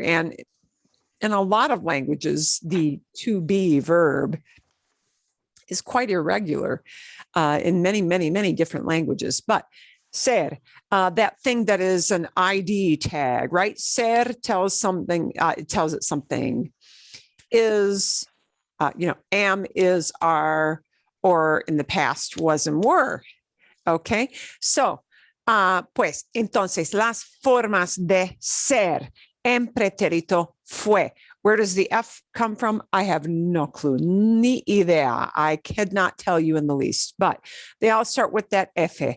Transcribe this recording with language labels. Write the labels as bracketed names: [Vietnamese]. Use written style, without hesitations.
[English] And in a lot of languages, the to be verb is quite irregular in many, many, many different languages. But ser, that thing that is an ID tag, right? Ser tells something, it tells it something is, am, is, are, or in the past was and were. Okay, so, [Spanish] pues, entonces, las formas de ser en pretérito fue. [English] Where does the F come from? I have no clue, [Spanish] ni idea. [English] I cannot tell you in the least, but they all start with that F.